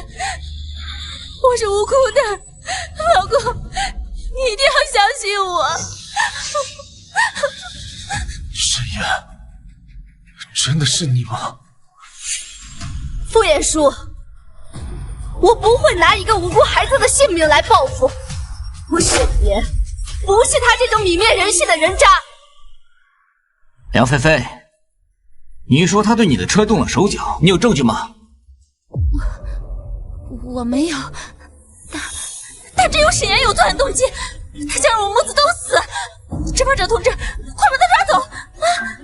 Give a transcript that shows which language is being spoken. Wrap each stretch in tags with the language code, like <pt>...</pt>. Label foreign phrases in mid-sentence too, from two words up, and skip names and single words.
<zh>我是無辜的，老公，你一定要相信我。沈岩，真的是你嗎？傅彥叔，我不會拿一個無辜孩子的性命來報復。我沈岩不是他這種泯滅人性的人渣。梁菲菲，你說他對你的車動了手腳，你有證據嗎？我沒有，但只有沈岩有作案動機，他想讓我母子都死。執法者同志，快把他抓走！</zh>